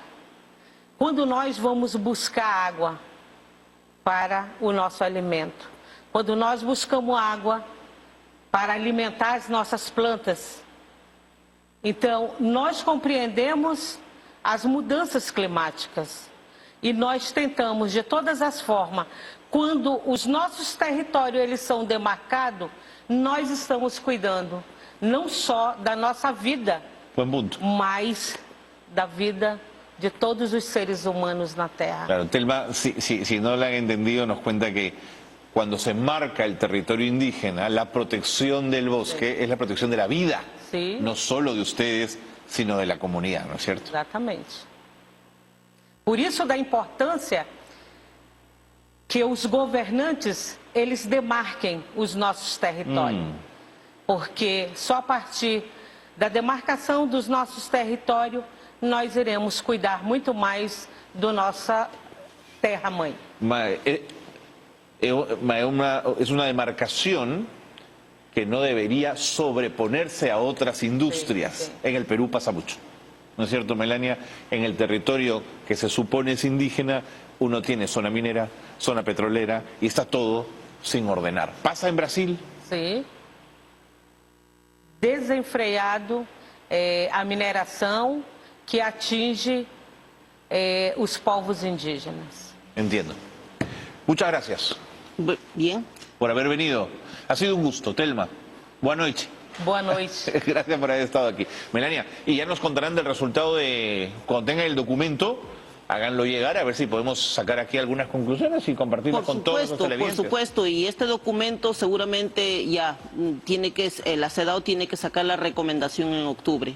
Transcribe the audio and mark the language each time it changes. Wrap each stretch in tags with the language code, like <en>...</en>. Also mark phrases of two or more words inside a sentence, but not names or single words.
<pt>Quando nós vamos buscar água para o nosso alimento, quando nós buscamos água para alimentar as nossas plantas, então nós compreendemos as mudanças climáticas e nós tentamos de todas as formas, quando os nossos territórios eles são demarcados, nós estamos cuidando não só da nossa vida,</pt> <es>Buen punto.</es> <pt>mas da vida de todos os seres humanos na Terra.</pt> <es>Claro, Telma, si no la han entendido, nos cuenta que cuando se marca el territorio indígena, la protección del bosque es la protección de la vida, Sí. no solo de ustedes, sino de la comunidad, ¿no es cierto?</es> <pt>Exatamente. Por isso da importância que os governantes, eles demarquem os nossos territórios. Porque só a partir da demarcação dos nossos territórios, nós iremos cuidar muito mais da nossa terra-mãe.</pt> <es>Es una demarcación que no debería sobreponerse a otras industrias. Sí, sí. En el Perú pasa mucho, ¿no es cierto, Melania? En el territorio que se supone es indígena, uno tiene zona minera, zona petrolera y está todo sin ordenar. ¿Pasa en Brasil?</es> <pt>Sim. Desenfreado a mineração que atinge os povos indígenas.</pt> <es>Entiendo. Muchas gracias Bien. por haber venido. Ha sido un gusto, Telma. Buenas noches.</es> <pt>Boa noite.</pt> <es>Gracias por haber estado aquí. Melania, y ya nos contarán del resultado de, cuando tengan el documento, háganlo llegar, a ver si podemos sacar aquí algunas conclusiones y compartirlas con todos los televidentes. Por supuesto, y este documento seguramente ya tiene que, la CEDAW tiene que sacar la recomendación en octubre.</es>